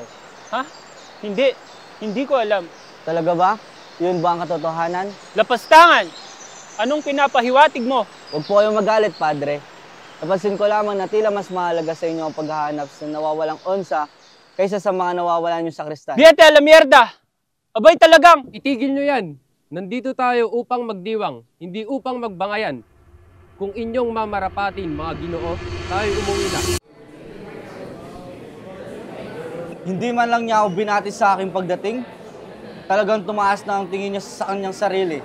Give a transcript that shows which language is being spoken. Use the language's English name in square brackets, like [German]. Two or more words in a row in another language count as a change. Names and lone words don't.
[Filipino] Ha? Hindi. Hindi ko alam. Talaga ba? Yun ba ang katotohanan? Lapastangan! Anong pinapahiwatig mo? Huwag po kayong magalit, Padre. Napansin ko lamang na tila mas mahalaga sa inyo ang paghahanap sa nawawalang onsa kaysa sa mga nawawalan yung sakristan. [Spanish] Biete a la mierda! [Filipino] Abay talagang! Itigil nyo yan! Nandito tayo upang magdiwang, hindi upang magbangayan. Kung inyong mamarapatin, mga Ginoo, tayo umuwi na. Hindi man lang niya ako binati sa aking pagdating. Talagang tumaas na ang tingin niya sa kanyang sarili.